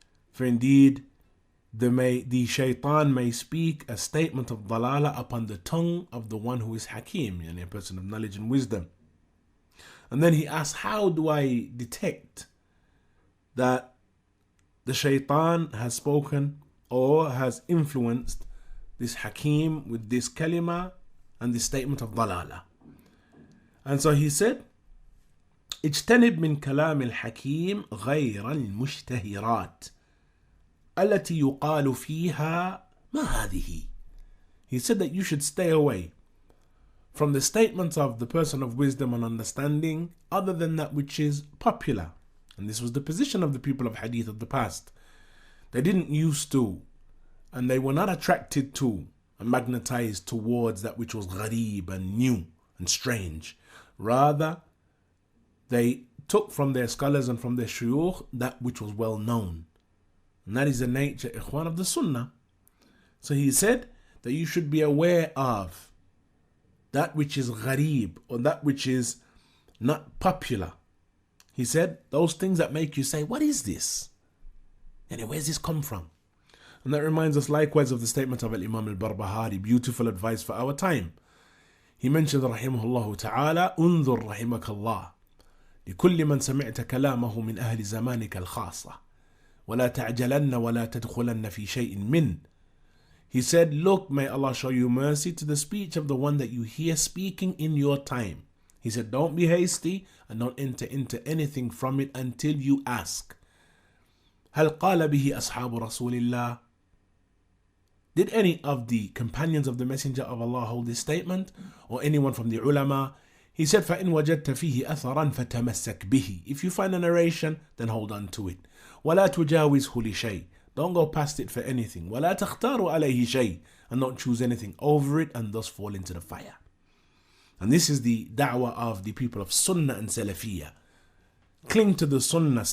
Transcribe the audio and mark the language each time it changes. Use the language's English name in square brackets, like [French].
[English] For indeed, the shaitan may speak a statement of dalala upon the tongue of the one who is Hakeem, yani a person of knowledge and wisdom. And then he asks, how do I detect that the shaitan has spoken or has influenced this Hakeem with this kalima and this statement of dalala? And so he said, [Arabic] اجتنب من كلام الحكيم غير المشتهرات التي يقال فيها ما هذه. [English] He said that you should stay away from the statements of the person of wisdom and understanding other than that which is popular. And this was the position of the people of hadith of the past. They didn't used to, and they were not attracted to and magnetized towards that which was gharib and new and strange. Rather, they took from their scholars and from their shuyukh that which was well known. And that is the nature, ikhwan, of the sunnah. So he said that you should be aware of that which is gharib, or that which is not popular. He said those things that make you say, what is this? And where's this come from? And that reminds us likewise of the statement of Imam al-Barbahari, beautiful advice for our time. He mentioned, [Arabic] rahimahullah ta'ala, انظر رحمك الله لكل من سمعت كلامه من أهل زمانك الخاصة ولا تعجلن ولا تدخلن في شيء من. [English] He said, look, may Allah show you mercy to the speech of the one that you hear speaking in your time, He said, don't be hasty and don't enter into anything from it until you ask. [Arabic] هل قال به أصحاب رسول الله? [English] Did any of the companions of the Messenger of Allah hold this statement? Or anyone from the ulama? He said, [Arabic] فَإِنْ وَجَدْتَ فِيهِ أَثَرًا فَتَمَسَّكْ بِهِ. [English] If you find a narration, then hold on to it. [Arabic] وَلَا تُجَاوِزْهُ لِشَيْءٍ. [English] Don't go past it for anything. [Arabic] وَلَا تَخْتَارُ عَلَيْهِ شَيْءٍ. [English] And don't choose anything over it and thus fall into the fire. And this is the da'wah of the people of Sunnah and Salafiyah. Cling to the Sunnah.